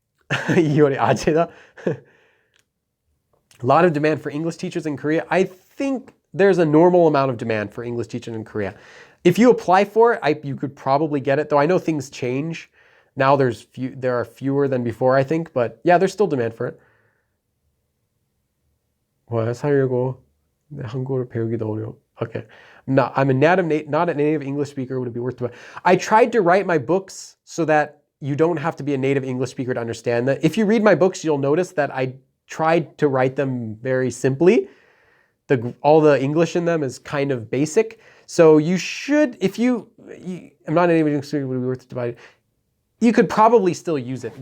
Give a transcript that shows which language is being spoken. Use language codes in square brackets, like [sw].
[en] A lot of demand for English teachers in Korea. I think there's a normal amount of demand for English teaching in Korea. If you apply for it, you could probably get it, though I know things change. Now there are fewer than before, I think, but yeah, there's still demand for it. [ko] 살려고 한국어를 배우기도 어려워. [en] Okay. No, I'm not a native English speaker. Would it be worth it? I tried to write my books so that you don't have to be a native English speaker to understand that. If you read my books, you'll notice that I tried to write them very simply. All the English in them is kind of basic. So you should, I'm not a native English speaker, would it be worth it to you could probably still use it.